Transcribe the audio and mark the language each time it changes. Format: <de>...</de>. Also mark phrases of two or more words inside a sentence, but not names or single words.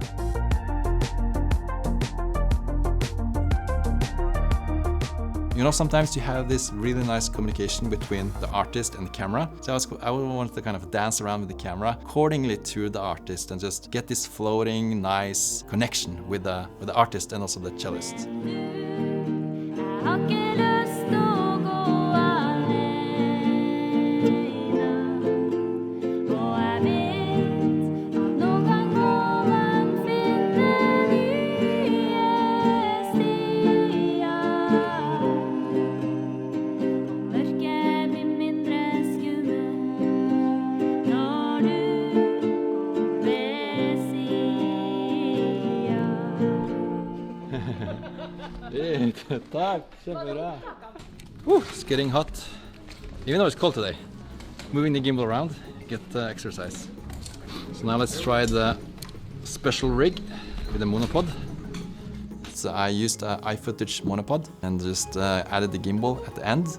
<en>You know, sometimes you have this really nice communication between the artist and the camera. So I wanted to kind of dance around with the camera accordingly to the artist and just get this floating, nice connection with the artist and also the cellist.</en> <no>Jeg har ikke lyst å gå alene. Og jeg vet at noen gang må man finne nye stier. Og mørket blir mindre skummelt når du går ved siden. Takk, kjempebra.</no> <en>It's getting hot, even though it's cold today. Moving the gimbal around, get exercise. So now let's try the special rig with the monopod. So I used an iFootage monopod and just added the gimbal at the end.</en>